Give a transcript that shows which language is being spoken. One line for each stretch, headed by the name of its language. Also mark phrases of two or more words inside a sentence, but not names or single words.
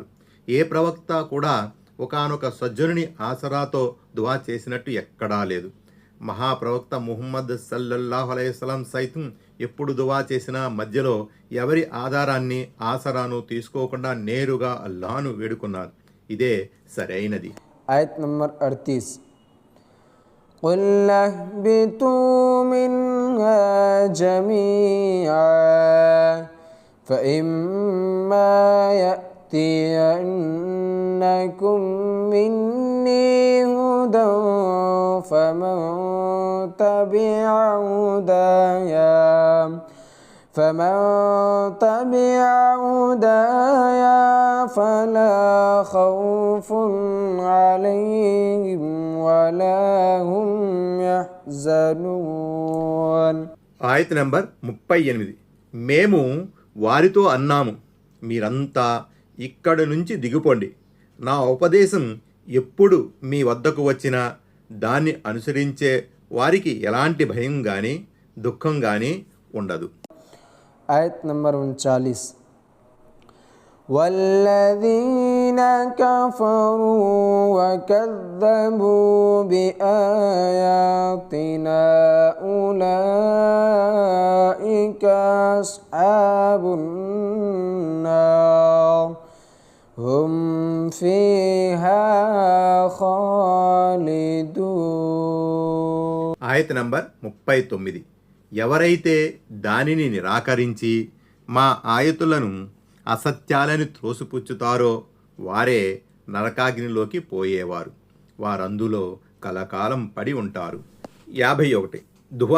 Telugu: ఏ ప్రవక్త కూడా ఒకానొక సజ్జనుని ఆసరాతో దువా చేసినట్టు ఎక్కడా లేదు. మహాప్రవక్త ముహమ్మద్
Arabic: صلى الله عليه السلام
Telugu: సైతం ఎప్పుడు దువా చేసినా మధ్యలో ఎవరి ఆధారాన్ని ఆసరాను తీసుకోకుండా నేరుగా అల్లాహను వేడుకున్నారు. ఇదే సరైనది. ఆయత్ నంబర్
Arabic: 38 قُلْ اهْبِطُوا مِنْهَا جَمِيعًا فَإِمَّا يَأْتِيَنَّكُم مِّنِّي هُدًى فَمَن تَبِعَ هُدَايَ فلا خوف عليهم ولا هم يحزنون.
Telugu: ఆయత నంబర్ 38. మేము వారితో అన్నాము, మీరంతా ఇక్కడి నుంచి దిగిపోండి. నా ఉపదేశం ఎప్పుడు మీ వద్దకు వచ్చినా దాన్ని అనుసరించే వారికి ఎలాంటి భయం కానీ దుఃఖం కానీ ఉండదు. ఆయత నంబర్
Arabic: 39 والذين كفروا وكذبوا بآياتنا أولئك أصحاب النار هم فيها خالدون.
Telugu: ఆయత నంబర్ 39. ఎవరైతే దానిని నిరాకరించి మా ఆయతులను అసత్యాలని త్రోసిపుచ్చుతారో వారే నరకాగ్నిలోకి పోయేవారు. వారందులో కలకాలం పడి ఉంటారు. 51. దువా.